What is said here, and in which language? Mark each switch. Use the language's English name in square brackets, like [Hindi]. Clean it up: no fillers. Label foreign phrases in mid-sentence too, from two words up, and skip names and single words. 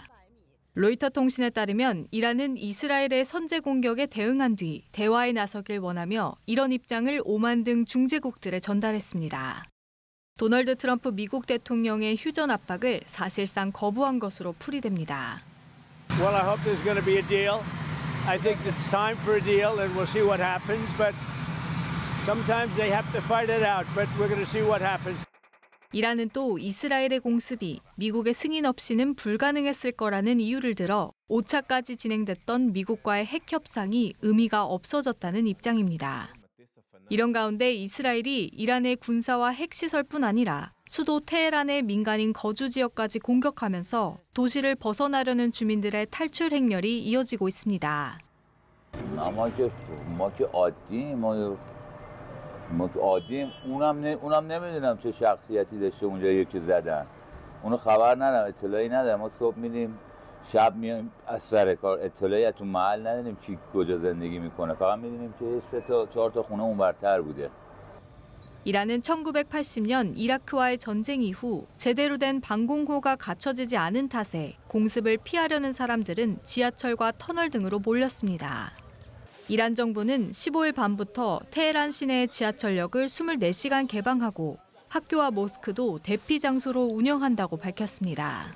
[Korean] 로이터 통신에 따르면 이란은 이스라엘의 선제 공격에 대응한 뒤 대화에 나서길 원하며 이런 입장을 오만 등 중재국들에 전달했습니다. 도널드 트럼프 미국 대통령의 휴전 압박을 사실상 거부한 것으로 풀이됩니다. [English] Well, I hope there's going to be a deal. I think it's time for a deal and we'll see what happens, but sometimes they have to fight it out, but we're going to see what happens. [Korean] 이란은 또 이스라엘의 공습이 미국의 승인 없이는 불가능했을 거라는 이유를 들어 5차까지 진행됐던 미국과의 핵 협상이 의미가 없어졌다는 입장입니다. 이런 가운데 이스라엘이 이란의 군사와 핵시설뿐 아니라 수도 테헤란의 민간인 거주 지역까지 공격하면서 도시를 벗어나려는 주민들의 탈출 행렬이 이어지고 있습니다. [Persian] ما که عادیم اونم نمیدونم چه شخصیتی داشته اونجا یکی زدن اونو خبر ندارم اطلاعی ندارم ما صبح میریم شب میایم از سر کار اطلاعی از تو محل نداریم کی کجا زندگی میکنه فقط میدونیم که 3-4 خونه اونورتر بوده. [Korean] 이란은 1980년 이라크와의 전쟁 이후 제대로 된 방공호가 갖춰지지 않은 탓에 공습을 피하려는 사람들은 지하철과 터널 등으로 몰렸습니다. 이란 정부는 15일 밤부터 테헤란 시내의 지하철역을 24시간 개방하고 학교와 모스크도 대피 장소로 운영한다고 밝혔습니다.